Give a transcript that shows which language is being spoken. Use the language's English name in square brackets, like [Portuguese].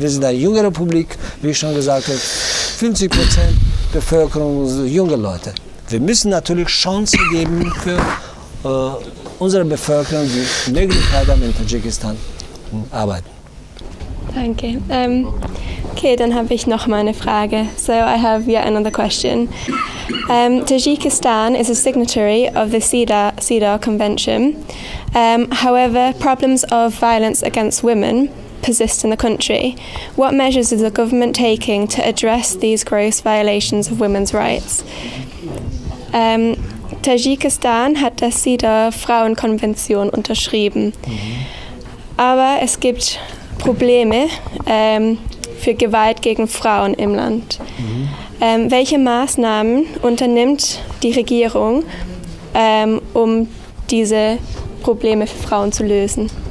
[German] Wir sind eine junge Republik, wie ich schon gesagt habe, 50% Bevölkerung sind junge Leute. Wir müssen natürlich Chancen geben für unsere Bevölkerung, die Möglichkeit haben, in Tadschikistan arbeiten. Danke. Okay, dann habe ich noch mal eine Frage. [English] So I have yet another question. Tajikistan is a signatory of the CEDAW Convention. However, problems of violence against women persist in the country. What measures is the government taking to address these gross violations of women's rights? [German] Tajikistan hat die CEDAW-Frauenkonvention unterschrieben. Aber es gibt Probleme für Gewalt gegen Frauen im Land. Welche Maßnahmen unternimmt die Regierung, um diese Probleme für Frauen zu lösen?